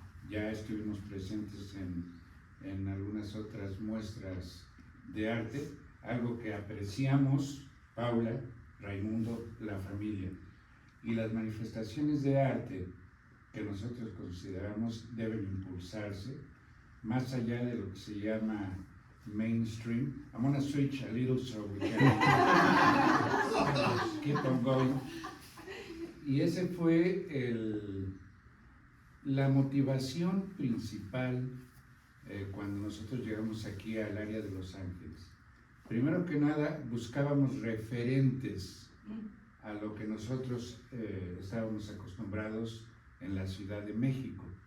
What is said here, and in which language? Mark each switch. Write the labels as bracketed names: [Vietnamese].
[Spanish] Ya estuvimos presentes en algunas otras muestras de arte, algo que apreciamos, Paula, Raimundo, la familia. Y las manifestaciones de arte que nosotros consideramos deben impulsarse más allá de lo que se llama mainstream. [English] I'm going to switch a little so we can keep on going. [Spanish] Y ese fue la motivación principal cuando nosotros llegamos aquí al área de Los Ángeles. Primero que nada, buscábamos referentes a lo que nosotros estábamos acostumbrados en la Ciudad de México.